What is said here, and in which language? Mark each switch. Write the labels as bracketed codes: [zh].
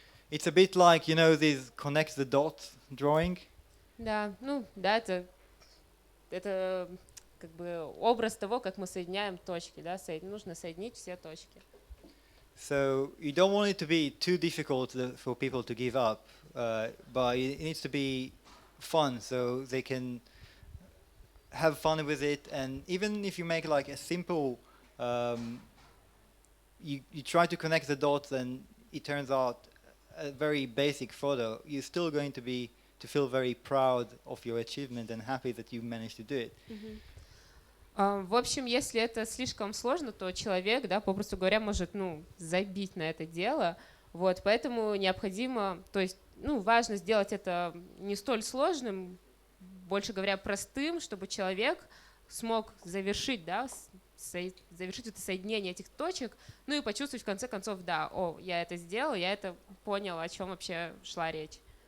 [en] It's a bit like, you know, this connect the dots drawing. [ru] Да, ну, да, это как бы образ того, как мы соединяем точки, да, нужно соединить все точки. [en] So you don't want it to be too difficult for people to give up, but it needs to be fun, so they can have fun with it. And even if you make like a simple, you try to connect the dots, and it turns out a very basic photo, you're still going to feel very proud of your achievement and happy that you managed to do it. [ru] В общем, если это слишком сложно, то человек, да, попросту говоря, может, ну, забить на это дело. Вот, поэтому необходимо, то есть, ну, важно сделать это не столь сложным, больше говоря, простым, чтобы человек смог завершить, да, завершить это соединение этих точек, ну и почувствовать в конце концов, да, о, я это сделал, я это понял, о чем вообще шла речь.